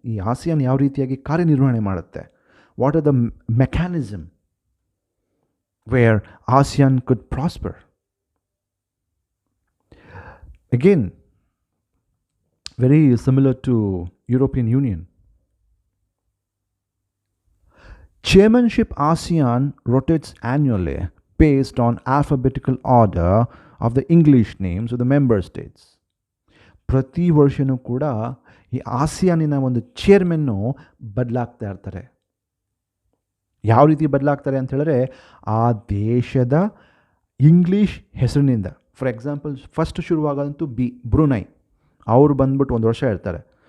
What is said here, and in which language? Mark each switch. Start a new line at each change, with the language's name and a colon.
Kannada: ಈ ಆಸಿಯಾನ್ ಯಾವ ರೀತಿಯಾಗಿ ಕಾರ್ಯನಿರ್ವಹಣೆ ಮಾಡುತ್ತೆ,
English: What are the mechanism where ASEAN could prosper. Again very similar to European Union. Chairmanship ASEAN rotates annually based on alphabetical order of the English names of the member states.
Kannada: ಪ್ರತಿ ವರ್ಷವೂ ಕೂಡ ಈ ಆಸಿಯಾನಿನ ಒಂದು ಚೇರ್ಮನ್ನು ಬದಲಾಗ್ತಾ ಇರ್ತಾರೆ. ಯಾವ ರೀತಿ ಬದಲಾಗ್ತಾರೆ ಅಂತ ಹೇಳಿದ್ರೆ ಆ ದೇಶದ ಇಂಗ್ಲೀಷ್ ಹೆಸರಿನಿಂದ.
English: for example
Kannada: ಫಸ್ಟ್ ಶುರುವಾಗೋದಂತೂ ಬ್ರುನೈ, ಅವರು ಬಂದ್ಬಿಟ್ಟು 1 ವರ್ಷ ಇರ್ತಾರೆ.